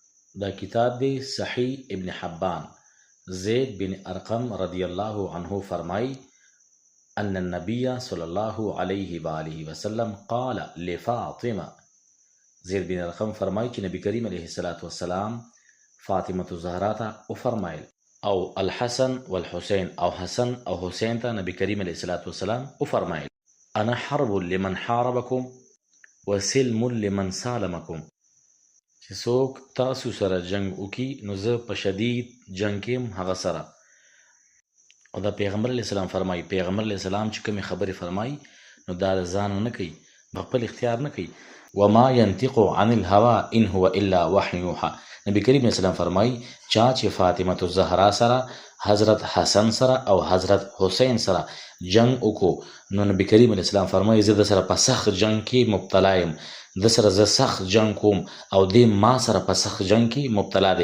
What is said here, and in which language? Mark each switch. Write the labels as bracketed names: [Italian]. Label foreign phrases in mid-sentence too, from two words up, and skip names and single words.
[Pashto] دا کتاب دی صحیح ابن حبان. [Arabic] زید بن ارقم رضی الله عنه فرمائی ان النبی صلی الله علیه و آله وسلم قال لفاطمه. [Pashto] زید بن ارقم فرمائی چې نبی کریم علیه السلام فاطمه الزهرا ته وفرمایل او [Arabic] الحسن والحسین [Pashto] او حسن او حسین ته نبی کریم علیه السلام وفرمایل [Arabic] انا حرب لمن حاربکم وسلم لمن سالمکم، [Pashto] چې څوک تاسو سره جنگ وکي نو زه په شدید جنگ کې هغه سره. او دا پیغمبر علیه السلام فرمایي، پیغمبر علیه السلام چې کومې خبرې فرمایي نو دا د ځان نه کوي، خپل اختیار نه کوي. [Arabic] وما ينطق عن الهوى ان هو الا وحي يوحى. [Pashto] نبی کریم علیه السلام فرمایي چا چې فاطمه الزهرا سره، حضرت حسن سره او حضرت حسین سره جنگ وکړو نو نبی کریم علیه السلام فرمایي زه د سره په سخت جنگ کې مبتلا یم، د سره زه سخت جنگ کوم او د ما سره په سخت جنگ کې مبتلا دی.